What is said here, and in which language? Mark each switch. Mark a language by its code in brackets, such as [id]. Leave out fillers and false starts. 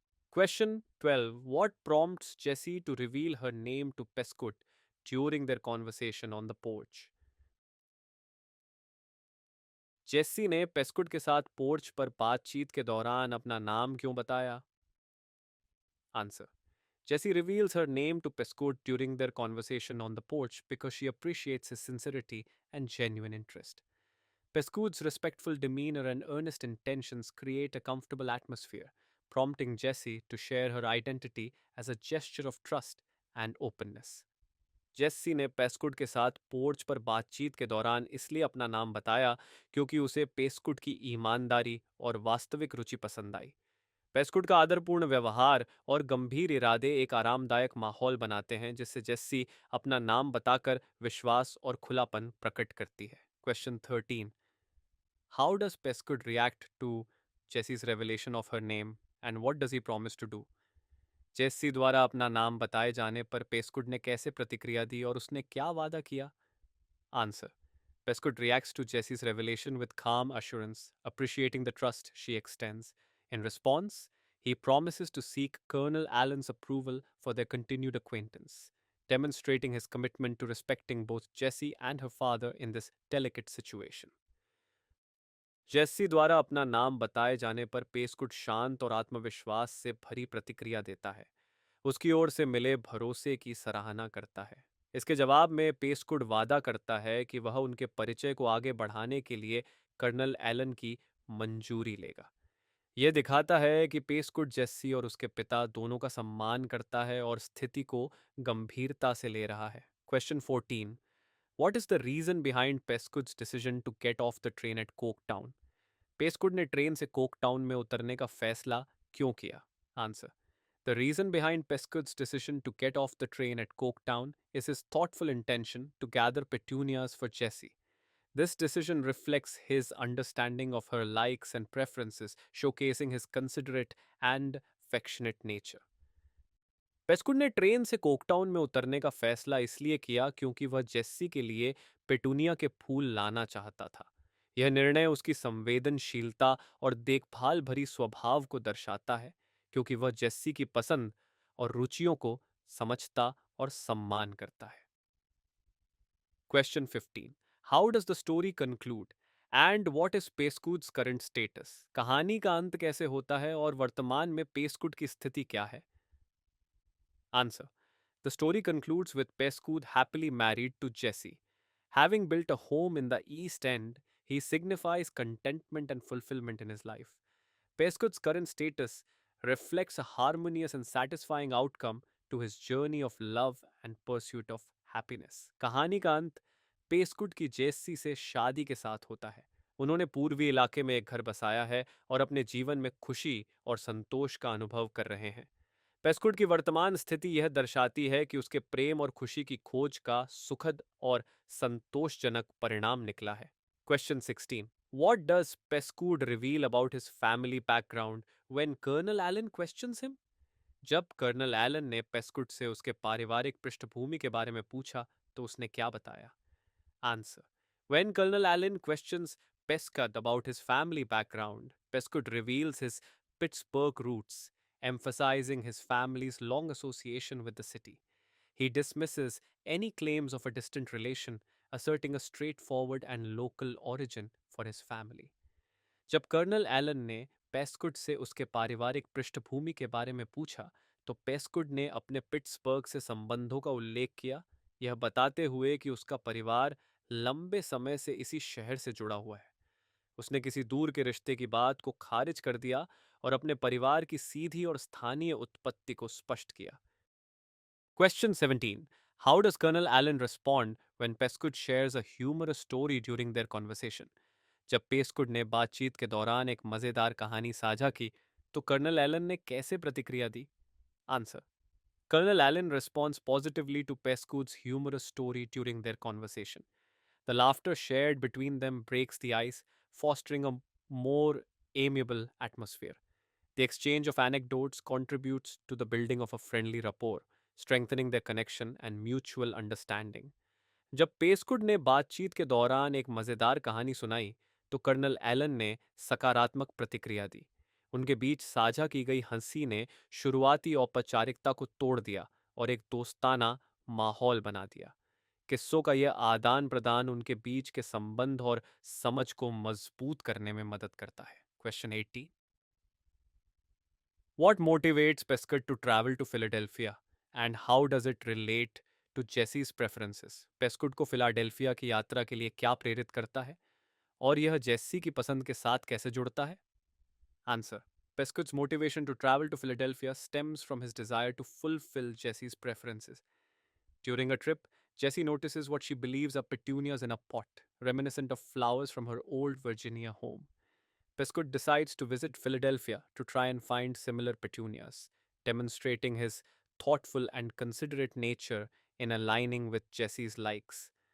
[en] Question 12. What prompts Jessie to reveal her name to Pescud during their conversation on the porch? [hi] Jessie ने पेस्कुड के साथ porch पर बातचीत के दौरान अपना नाम क्यों बताया? [en] Answer. Jessie reveals her name to Pescud during their conversation on the porch because she appreciates his sincerity and genuine interest. Pescud's respectful demeanor and earnest intentions create a comfortable atmosphere, prompting Jessie to share her identity as a gesture of trust and openness. [hi] Jessie ने पेस्कुड के साथ porch पर बातचीत के दौरान इसलिए अपना नाम बताया क्योंकि उसे पेस्कुड की ईमानदारी और वास्तविक रुचि पसंद आई। पेस्कुड का आदरपूर्ण व्यवहार और गंभीर इरादे एक आरामदायक माहौल बनाते हैं जिससे जेस्सी अपना नाम बताकर विश्वास और खुलापन प्रकट करती है। [en] Question 13. How does Pescud react to Jessie's revelation of her name and what does he promise to do? [hi] Jessie द्वारा अपना नाम बताए जाने पर पेस्कुड ने कैसे प्रतिक्रिया दी और उसने क्या वादा किया? [en] Answer. Pescud reacts to Jessie's revelation with calm assurance, appreciating the trust she extends. In response, he promises to seek Colonel Allen's approval for their continued acquaintance, demonstrating his commitment to respecting both Jessie and her father in this delicate situation. [hi] Jessie द्वारा अपना नाम बताए जाने पर पेस्कुड शांत और आत्मविश्वास से भरी प्रतिक्रिया देता है, उसकी ओर से मिले भरोसे की सराहना करता है। इसके जवाब में पेस्कुड वादा करता है कि वह उनके परिचय को आगे बढ़ाने के लिए कर्नल एलन की मंजूरी लेगा। यह दिखाता है कि पेस्कुड जेस्सी और उसके पिता दोनों का सम्मान करता है और स्थिति को गंभीरता से ले रहा है। [en] Question 14. What is the reason behind Pescud's decision to get off the train at Coketown? [hi] पेस्कुड ने ट्रेन से कोकटाउन में उतरने का फैसला क्यों किया? [en] Answer. The reason behind Pescud's decision to get off the train at Coketown is his thoughtful intention to gather petunias for Jessie. This decision reflects his understanding of her likes and preferences, showcasing his considerate and affectionate nature. [hi] पेस्कुड ने train से कोकटाउन में उतरने का फैसला इसलिए किया क्योंकि वह जेस्सी के लिए पेटूनिया के फूल लाना चाहता था। यह निर्णय उसकी संवेदनशीलता और देखभाल भरी स्वभाव को दर्शाता है, क्योंकि वह जेस्सी की पसंद और रुचियों को समझता और सम्मान करता है। [en] Question 15. How does the story conclude and what is Pescud's current status? [hi] कहानी का अंत कैसे होता है और वर्तमान में पेस्कुड की स्थिति क्या है? [en] Answer. The story concludes with Pescud happily married to Jessie. Having built a home in the East End, he signifies contentment and fulfillment in his life. Pescud's current status reflects a harmonious and satisfying outcome to his journey of love and pursuit of happiness. [hi] कहानी का अंत पेस्कुड की Jessie से शादी के साथ होता है। उन्होंने पूर्वी इलाके में एक घर बसाया है और अपने जीवन में खुशी और संतोष का अनुभव कर रहे हैं। पेस्कुड की वर्तमान स्थिति यह दर्शाती है कि उसके प्रेम और खुशी की खोज का सुखद और संतोषजनक परिणाम निकला है। [en] Question 16. What does Pescud reveal about his family background when Colonel Allen questions him? [hi] जब कर्नल एलन ने पेस्कुड से उसके पारिवारिक पृष्ठभूमि के बारे में पूछा तो उसने क्या बताया? [en] Answer. When Colonel Allen questions Pescud about his family background, Pescud reveals his Pittsburgh roots, emphasizing his family's long association with the city. He dismisses any claims of a distant relation, asserting a straightforward and local origin for his family. [hi] जब colonel Elon ने पेस्कुड से उसके पारिवारिक पृष्ठभूमि के बारे में पूछा तो पेस्कुड ने अपने पिट्सबर्ग से संबंधों का उल्लेख किया, यह बताते हुए कि उसका परिवार लंबे समय से इसी शहर से जुड़ा हुआ है। उसने किसी दूर के रिश्ते की बात को खारिज कर दिया और अपने परिवार की सीधी और स्थानीय उत्पत्ति को स्पष्ट किया। [en] Question 17. How does Colonel Allen respond when Pescud shares a humorous story during their conversation? [hi] जब पेस्कुड ने बातचीत के दौरान एक मजेदार कहानी साझा की तो कर्नल एलन ने कैसे प्रतिक्रिया दी? [en] Answer. Colonel Allen responds positively to Pescud's humorous story during their conversation. The laughter shared between them breaks the ice, fostering a more amiable atmosphere. The exchange of anecdotes contributes to the building of a friendly rapport, strengthening their connection and mutual understanding. [hi] जब पेस्कुड ने बातचीत के दौरान एक मजेदार कहानी सुनाई तो कर्नल एलन ने सकारात्मक प्रतिक्रिया दी। उनके बीच साझा की गई हंसी ने शुरुआती औपचारिकता को तोड़ दिया और एक दोस्ताना माहौल बना दिया। किस्सों का यह आदान प्रदान उनके बीच के संबंध और समझ को मजबूत करने में मदद करता है। [en] Question 80। What motivates Pescott to travel to Philadelphia and how does it relate to Jesse's preferences? [hi] पेस्कुट को फिलाडेल्फिया की यात्रा के लिए क्या प्रेरित करता है और यह जेस्सी की पसंद के साथ कैसे जुड़ता है? [en] Answer. Pescott's motivation to travel to Philadelphia stems from his desire to fulfill Jessie's preferences. During a trip, Jessie notices what she believes are petunias in a pot, reminiscent of flowers from her old Virginia home. Pescott decides to visit Philadelphia to try and find similar petunias, demonstrating his thoughtful and considerate nature in aligning with Jessie's likes.